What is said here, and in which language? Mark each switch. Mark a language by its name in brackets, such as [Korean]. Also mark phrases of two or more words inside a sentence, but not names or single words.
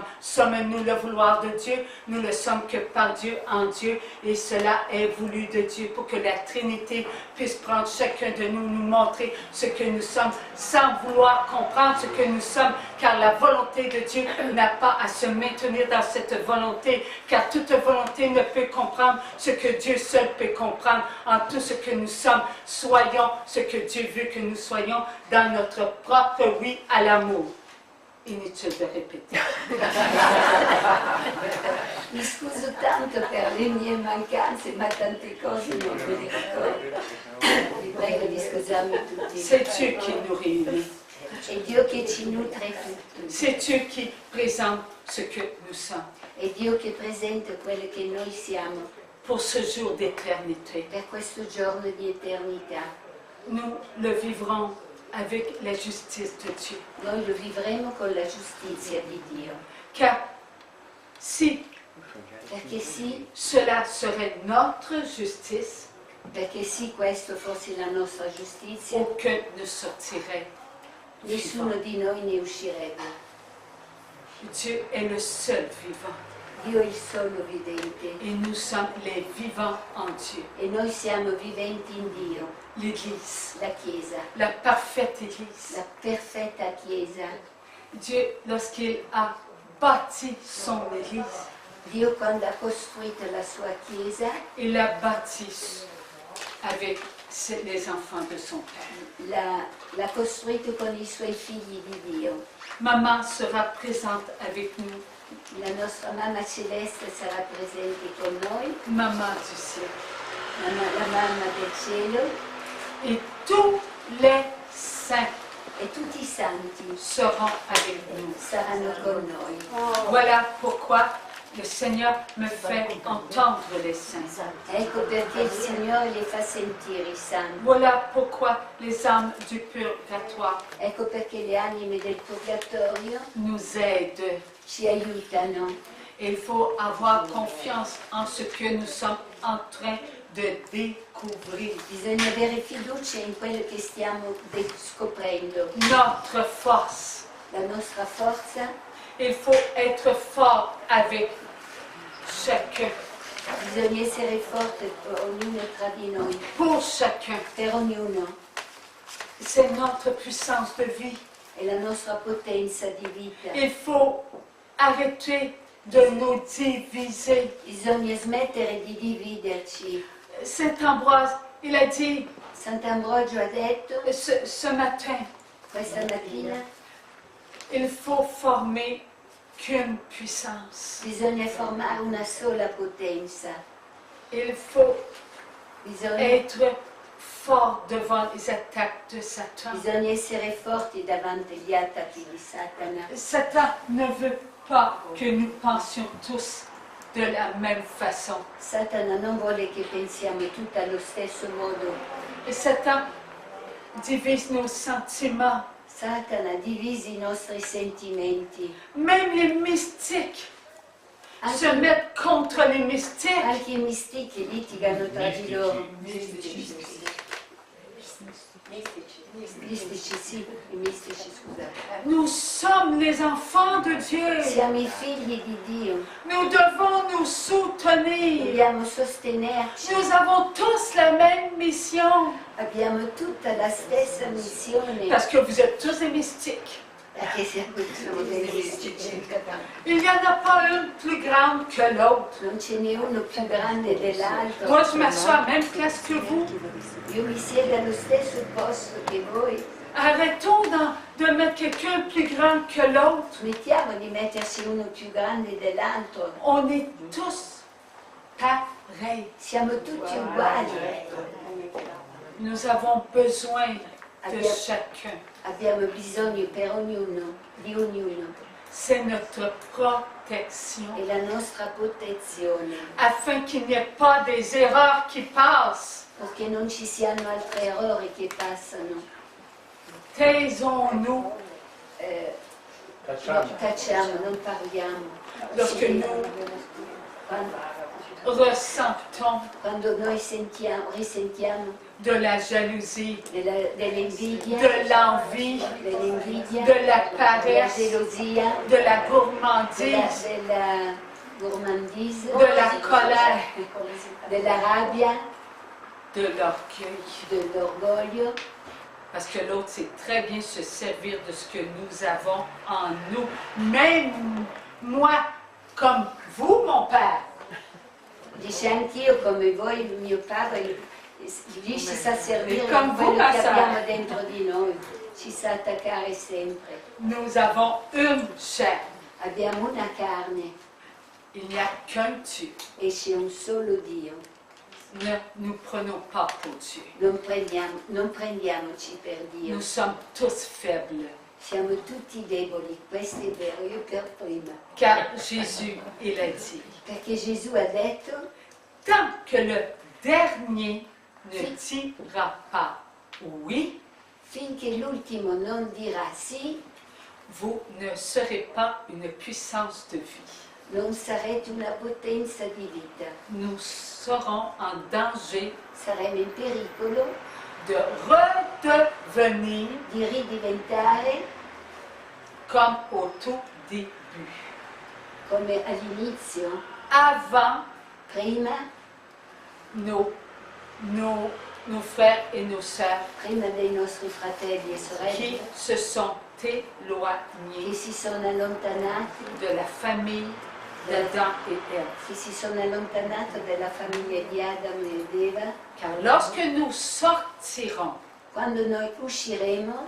[French] Sommes-nous le vouloir de Dieu? Nous le sommes que par Dieu, en Dieu, et cela est voulu de Dieu pour que la Trinité puisse prendre chacun de nous, nous montrer ce que nous sommes, sans vouloir comprendre ce que nous sommes, car la volonté de Dieu n'a pas à se maintenir dans cette volonté, car toute volonté ne peut comprendre ce que Dieu seul peut comprendre. En tout ce que nous sommes, soyons ce que Dieu veut que nous soyons dans notre propre oui à l'amour. Inutile de répéter. [Italian] Mi scuso tanto per le mie mancanze, ma tante cose non me le ricordo. Vi prego di scusarmi tutti. [French] C'est Dieu qui nous réunit. [Italian] È Dio che ci nutre tutti. [French] C'est Dieu qui présente ce que nous sommes [Italian] È Dio che presenta quello che noi siamo [French] pour ce jour d'éternité. [Italian] per questo giorno di eternità. [French] Nous le vivrons avec la justice de Dieu. [Italian] Noi lo vivremo con la giustizia di Dio. [French] Car si [Italian] Perché sì, [French] cela serait notre justice, [Italian] perché sì, questo fosse la nostra giustizia, [French] aucun ne sortirait [Italian] nessuno [French] vivant. [Italian] di noi ne uscirebbe. [French] Dieu est le seul vivant [Italian] Dio è il solo vivente [French] et nous sommes les vivants en Dieu. [Italian] e noi siamo viventi in Dio, [French] L'Église, [Italian] la Chiesa, [French] la parfaite Église. [Italian] la perfetta Chiesa. [French] Dieu, lorsqu'il a bâti son Église, [Italian] Dio quando ha costruito la sua Chiesa [French] il l'a bâti avec les enfants de son Père. [Italian] l'ha costruito con i suoi figli di Dio. [French] Maman sera présente avec nous, [Italian] La nostra mamma celeste sarà presente con noi, [French] Maman du ciel. [Italian] la mamma del cielo [French] et tous les saints [Italian] e tutti i santi [French] seront avec nous. [Italian] saranno con noi. [French] Voilà pourquoi le Seigneur me fait entendre les saints. [Italian] Ecco perché il Signore li fa sentire i santi. [French] Voilà pourquoi les âmes du purgatoire [Italian] Ecco perché le anime del purgatorio [French] nous aident. [Italian] ci aiutano. [French] Il faut avoir confiance en ce que nous sommes en train de découvrir. [Italian] Bisogna avere fiducia in quello che stiamo scoprendo. [French] Notre force. [Italian] La nostra forza, [French] Il faut être fort avec chacun, [Italian] bisogna essere forte ognuno tra di noi, [French] pour chacun. [Italian] per ognuno. [French] C'est notre puissance de vie. [Italian] È la nostra potenza di vita. [French] Il faut arrêter de nous diviser. [Italian] Bisogna smettere di dividerci. [French] Saint Ambroise, il a dit [Italian] Sant'Ambrogio ha detto [French] ce matin, [Italian] questa mattina, [French] il faut former qu'une puissance. [Italian] bisogna formare una sola potenza. [French] Il faut [Italian] Bisogna, [French] être fort devant les attaques de Satan. [Italian] bisogna essere forti davanti agli attacchi di Satana. [French] Satan ne veut pas que nous pensions tous de la même façon. [Italian] Satana non vuole che pensiamo tutti allo stesso modo. [French] Et Satan divise nos sentiments. [Italian] Satana divise i nostri sentimenti. [French] Même les mystiques se mettent contre les mystiques. [Italian] Anche i mistichi litigano tra di loro. Mistici, sì, i mistici, scusate. [French] Nous sommes les enfants de Dieu. [Italian] Siamo i figli di Dio, [French] Nous devons nous soutenir. [Italian] dobbiamo sostenerci, [French] Nous avons tous la même mission. [Italian] abbiamo tutta la stessa missione, [French] Parce que vous êtes tous des mystiques. [Italian] perché siamo dei mistici. [French] Il n'y en a pas une plus grande que l'autre. [Italian] Non ce n'è uno più grande dell'altro. [French] Moi, je m'assois à la même place que vous. [Italian] Io mi siedo allo stesso posto che voi. [French] Arrêtons de mettre quelqu'un plus grand que l'autre. [Italian] Smettiamo di mettersi uno più grande dell'altro. [French] On est tous pareils. [Italian] Siamo tutti uguali. [French] Nous avons besoin de [Italian] Abbiamo, [French] chacun. [Italian] abbiamo bisogno per ognuno, di ognuno. [French] C'est notre protection. [Italian] È la nostra protezione. [French] Afin qu'il n'y ait pas des erreurs qui passent. [Italian] Perché non ci siano altri errori che passano. [French] Taisons-nous [Italian] Tacciamo, non parliamo. [French] lorsque nous ressentons [Italian] Quando noi risentiamo [French] de la jalousie, [Italian] dell'invidia, [French] de l'envie, [Italian] dell'invidia, [French] de la [Italian] della [French] paresse, [Italian] gelosia, [French] de la gourmandise, [Italian] della gourmandise, [French] de la colère, [Italian] della rabbia, [French] de l'orgueil. [Italian] dell'orgoglio, [French] Parce que l'autre sait très bien se servir de ce que nous avons en nous. Même moi, comme vous, mon Père. [Italian] dice anch'io come voi, mio padre, lui si sa servire di Come quello voi, che ma abbiamo sa. dentro di noi, ci sa attaccare sempre. [French] Nous avons une chair. [Italian] Abbiamo una carne [French] Il n'y a qu'un Dieu. [Italian] e c'è un solo Dio. [French] Ne nous prenons pas pour Dieu. [Italian] Non prendiamoci per Dio. [French] Nous sommes tous faibles. [Italian] Siamo tutti deboli, questo è vero, io per prima. [French] Car Jésus, il a dit, [Italian] Perché Gesù ha detto, [French] tant que le dernier ne dira pas oui, [Italian] finché l'ultimo non dirà sì, [French] vous ne serez pas une puissance de vie. [Italian] non sarete una potenza di vita. [French] Nous serons en danger [Italian] Saremo in pericolo [French] de redevenir [Italian] di ridiventare [French] comme au tout début. [Italian] come all'inizio, [French] Avant [Italian] prima [French] nos frères et nos sœurs [Italian] dei nostri fratelli e [French] qui [Italian] sorelle [French] se sont [Italian] che [French] éloignés [Italian] si sono allontanati, [French] de la famille d'Adam et Ève. [Italian] che si sono allontanati dalla famiglia di Adamo ed Eva. [French] Car lorsque nous sortirons, [Italian] Quando noi usciremo,